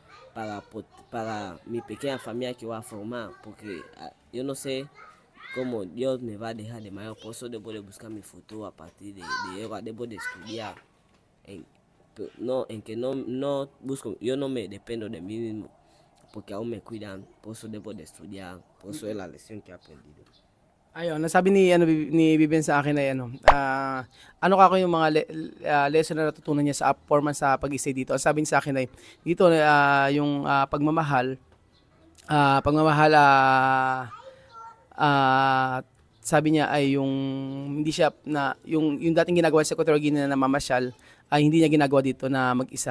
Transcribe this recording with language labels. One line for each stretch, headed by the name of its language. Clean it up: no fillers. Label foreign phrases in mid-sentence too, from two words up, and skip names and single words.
Spanish: mi pequeña familia que voy a formar, porque yo no sé cómo Dios me va a dejar de mayor, por eso debo de buscar mi futuro a partir de ahora, debo de estudiar, yo no me dependo de mí mismo, porque aún me cuidan, por eso debo de estudiar, por eso es la lección que he aprendido.
Filipino: Ayun, nasabi ni Vivian sa akin ay ano kako yung mga lesson na natutunan niya sa 4 months sa pag-stay dito. Ang sabi niya sa akin ay dito yung pagmamahal sabi niya ay yung hindi siya na yung dating ginagawa sa Equatorial Guinea na mamasyal ay hindi niya ginagawa dito na mag-isa.